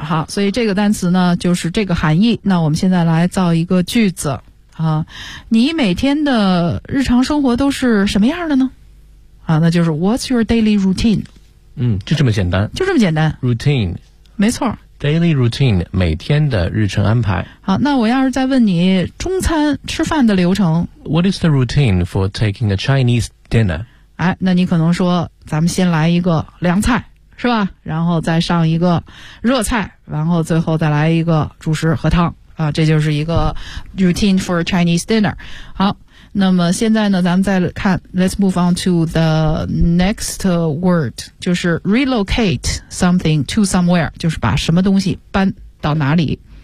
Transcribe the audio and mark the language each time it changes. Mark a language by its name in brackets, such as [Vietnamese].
[Chinese] 好，所以这个单词呢就是这个含义。那我们现在来造一个句子啊，你每天的日常生活都是什么样的呢？啊，那就是 [English] What's your daily routine？ [Chinese] 嗯，就这么简单，就这么简单。 [English] Routine， [Chinese] 没错，daily routine， 每天的日程安排。好，那我要是再问你中餐吃饭的流程 [English] ，What is the routine for taking a Chinese dinner？ [Chinese] 哎，那你可能说，咱们先来一个凉菜，是吧？然后再上一个热菜，然后最后再来一个主食和汤。啊，这就是一个 [English] routine for Chinese dinner。 [Chinese] 好，那么现在呢咱们再看 [English] let's move on to the next word， [Chinese] 就是 [English] relocate something to somewhere， [Chinese] 就是把什么东西搬到哪里。